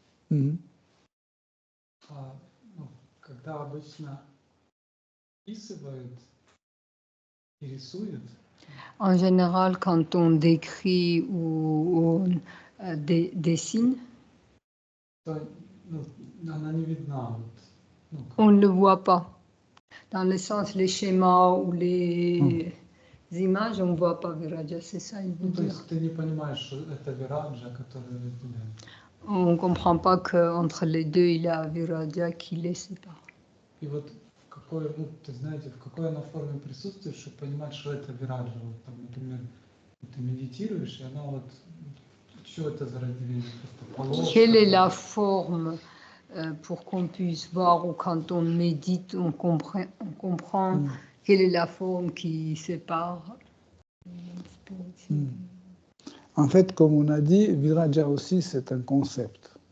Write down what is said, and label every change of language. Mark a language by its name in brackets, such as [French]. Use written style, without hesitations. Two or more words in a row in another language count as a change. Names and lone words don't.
[Russian] Когда обычно описывают и рисуют, [French] En général, quand on décrit ou dessine, [Russian] то она не видна. [French] on ne le voit pas. Dans le sens, les schémas ou les images, on ne voit pas Viraja, c'est ça, il veut [Russian] То [French] dire. [Russian] есть ты не понимаешь, что это Вираджа, который разделяет. [French] On ne comprend pas qu'entre les deux, il y a Viraja qui les sépare. [Russian] И вот какой, ты знаете, в какой она форме присутствует, чтобы понимать, что это Вираджа. Вот там, например, ты медитируешь, и она вот, что это за разделение? Просто полоска. [French] Quelle est la forme pour qu'on puisse voir, ou quand on médite, on comprend quelle est la forme qui sépare. En fait, comme on a dit, Viraja aussi, c'est un concept.